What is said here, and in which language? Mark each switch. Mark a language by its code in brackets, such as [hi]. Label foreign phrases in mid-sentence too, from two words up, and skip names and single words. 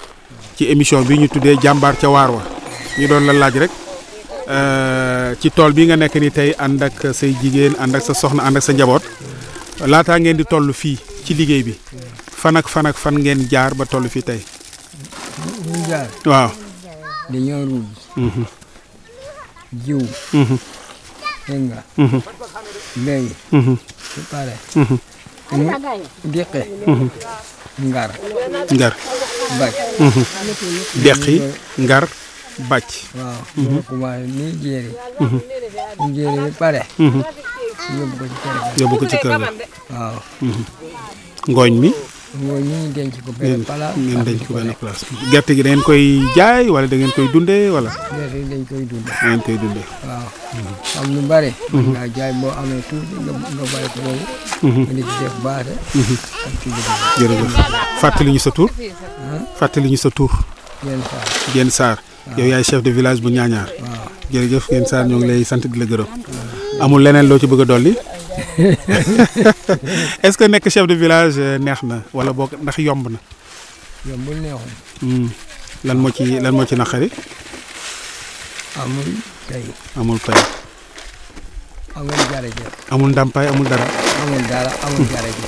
[wo] ci émission bi ñu tuddee jàmbaar ca waar wa ñu doon la laaj rek ci tool bi nga nekk ni tey ànd ak say jigéen ànd ak sa soxna ànd ak sa njaboot laataa ngeen di toll fii ci liggéey bi fan ak fan ngeen jaar ba toll fii tey. ñu jaar waaw. dañoo ruuj. jiw. dégg nga. béy. su pare. deqe. ngar. bàcc. deqi ngar bàcc. waaw. ñu commencé nii jéeri. ñu jéeri bi pare. yóbbu ko ci kër ga. waaw. ngooñ mi. ngooñ mi ñu denc ko benn place. ngeen denc ko benn place. gerte gi da ngeen koy jaay wala da ngeen koy dundee wala. gerte gi dañ koy dundee. da ngeen koy dundee. waaw. am lu bari. nga jaay boo amee tuuti nga bàyyi ko boobu. nga di ci def baate. ak ci jërëjëf fàttali ñu sa tur. fàttali ñu sa tur. Géen Sarr. yow yaay [fr] chef de village [wo] bu Ñaañaar. waaw jërëjëf Géen Sarr ñoo ngi lay sant di la gërëm. amul leneen loo ci bëgg a dolli. [fr] est-ce que [wo] nekk [fr] chef de village [wo] neex na wala boog ndax yomb na. yombul neexul. lan moo ci naqari. amul tey. amul pay. amul jërëjëf. amul ndàmpaay amul dara. amul dara amul jërëjëf.